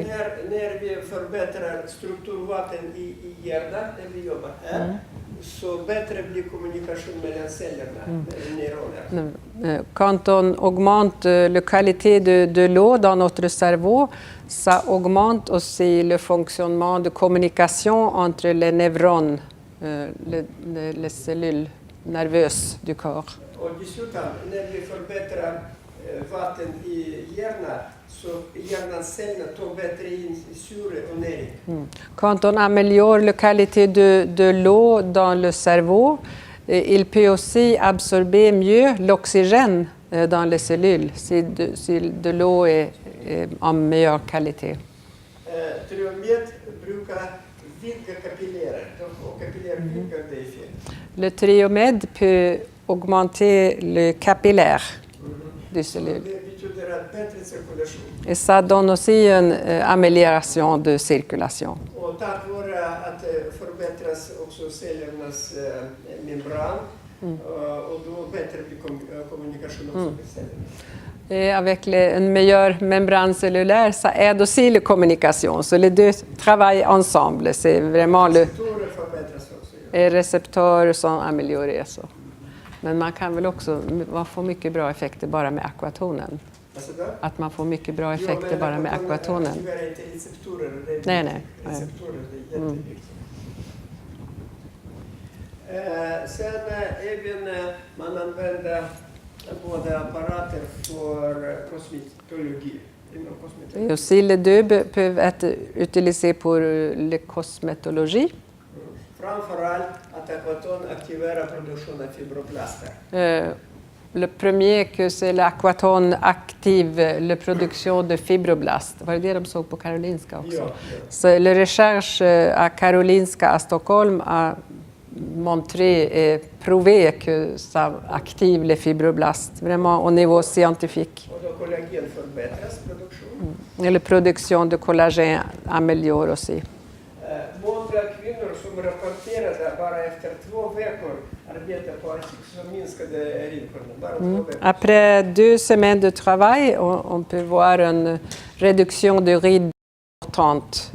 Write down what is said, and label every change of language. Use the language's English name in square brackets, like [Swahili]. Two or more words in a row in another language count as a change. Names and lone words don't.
[Swedish] När vi förbättrar strukturvatten i hjärnan, när vi jobbar här, så bättre blir kommunikation mellan cellerna, mellan neuroner. [French] Quand on augmente la qualité de l'eau dans notre cerveau, ça augmente aussi le fonctionnement de communication entre les neurones, les cellules nerveuses du corps. [Swedish] Och dessutom, när vi förbättrar vatten i hjärnan, så hjärnans celler tar bättre in syre och näring. [French] Quand on améliore la qualité de l'eau dans le cerveau, il peut aussi absorber mieux l'oxygène dans les cellules si de l'eau est en meilleure qualité. [Swedish] Triomed brukar vidga kapillärer, och kapillärer vidgar det effekt. [French] Le triomède peut augmenter le capillaire des cellules. [Swedish] Det betyder att bättre cirkulation. [French] Et ça donne aussi une amélioration de circulation. [Swedish] Och tack vare att förbättras också cellernas membran, och då bättre blir kommunikation också med cellerna. [French] Et avec une meilleure membrane cellulaire, ça aide aussi la communication. Så les deux travaillent ensemble. C'est vraiment le récepteur som amélioré. Så. [Swedish] Men man kan väl också få mycket bra effekter bara med aquatonen. Att man får mycket bra effekter bara med aquatonen. Nej, nej. Sen även man använder både apparater för kosmetologi. [French] Et aussi les deux peuvent être utilisés pour la cosmétologie. [Swedish] Framförallt att aquaton aktiverar produktionen av fibroplaster. [French] Le premier, que c'est l'aquaton active la production de fibroblastes. [Swedish] Var det de såg på Karolinska också? Ja. [French] Så la recherche à Karolinska à Stockholm a montré et prouvé que ça active les fibroblastes, vraiment au niveau scientifique. [Swedish] Och då kollagen förbättras produktion. [French] Et la production de collagène améliore aussi. [Swedish] Många kvinnor som rapporterade bara efter 2 veckor arbete på så minskade rynkorna. Bara 2 veckor. [French] Après 2 semaines de travail, on peut voir une réduction de rides importante.